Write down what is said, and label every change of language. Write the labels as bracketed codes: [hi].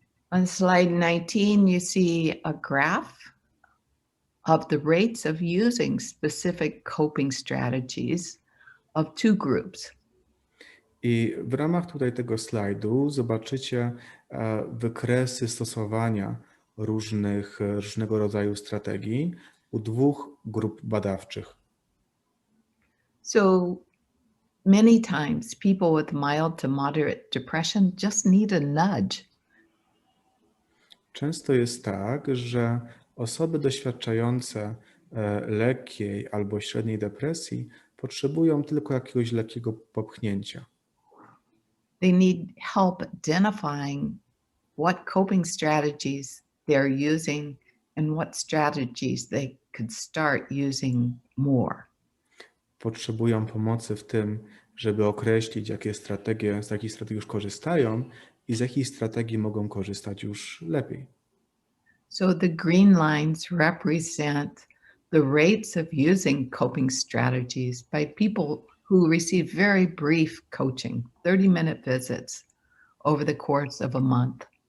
[en] On slide 19, you see a graph of the rates of using specific coping strategies of two groups. [pl] I w ramach tutaj tego slajdu zobaczycie wykresy stosowania różnego rodzaju strategii u dwóch grup badawczych. [en] So many times people with mild to moderate depression just need a nudge. [pl] Często jest tak, że osoby doświadczające lekkiej albo średniej depresji potrzebują tylko jakiegoś lekkiego popchnięcia. [en] They need help identifying what coping strategies they're using and what strategies they could start using more. [pl] Potrzebują pomocy w tym, żeby określić, z jakich strategii już korzystają i z jakich strategii mogą korzystać już lepiej. [en] So the green lines represent the rates of using coping strategies by people who receive very brief coaching, 30-minute visits over the course of a month.